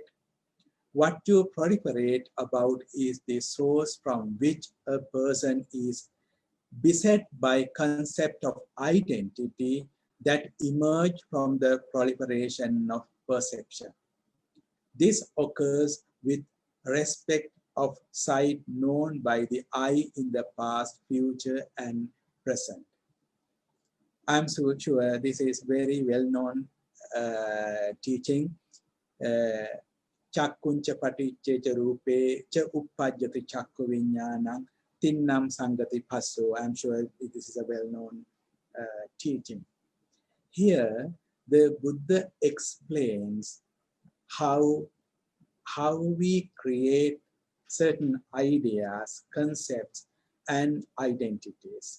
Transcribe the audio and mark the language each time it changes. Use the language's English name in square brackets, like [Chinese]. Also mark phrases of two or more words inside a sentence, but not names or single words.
[English] What you proliferate about is the source from which a person is beset by concept of identity that emerge from the proliferation of perception. This occurs with respect of sight known by the eye in the past, future, and present. I'm so sure this is very well-known teaching. [Pali] Chakkuncha paticceca rupe cha uppajjati chakku viññānaṁ tinnam sangati passo. [English] I'm sure this is a well-known teaching. Here, the Buddha explains how we create certain ideas, concepts, and identities.